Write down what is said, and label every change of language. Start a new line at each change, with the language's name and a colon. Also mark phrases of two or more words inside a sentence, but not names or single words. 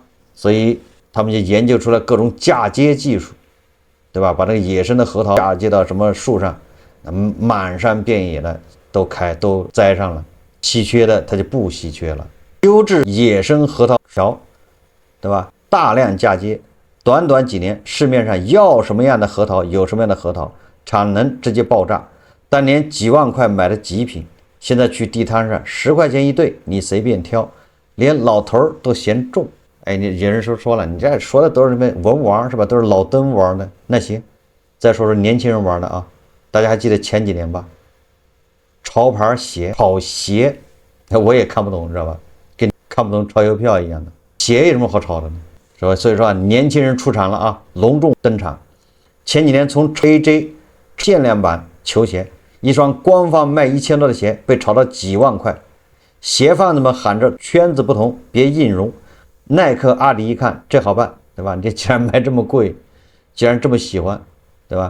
Chinese: 所以他們就研究出了各種嫁接技術，對吧？把這個野生的核桃嫁接到什麼樹上，滿山遍野的都栽上了。稀缺的它就不稀缺了。優質野生核桃條，對吧？大量嫁接，短短幾年，市面上要什麼樣的核桃有什麼樣的核桃，產能直接爆炸。當年幾萬塊買的極品，現在去地攤上10塊錢一對，你隨便挑，連老頭都嫌重。哎，你有人說了，你這說的都是什麼文玩是吧？都是老登玩的。那行，再說说年輕人玩的啊，大家還記得前幾年吧？潮牌鞋，炒鞋，我也看不懂，知道吧？跟你看不懂炒郵票一樣的。鞋有什麼好炒的呢？是吧？所以說年輕人出场了啊，隆重登场。前幾年從 AJ 限量版球鞋，一雙官方賣1000多的鞋被炒到幾萬塊，鞋贩子們喊着圈子不同，別硬融。耐克、阿迪一看這好辦，對吧？你既然賣這麼貴，既然這麼喜歡，對吧？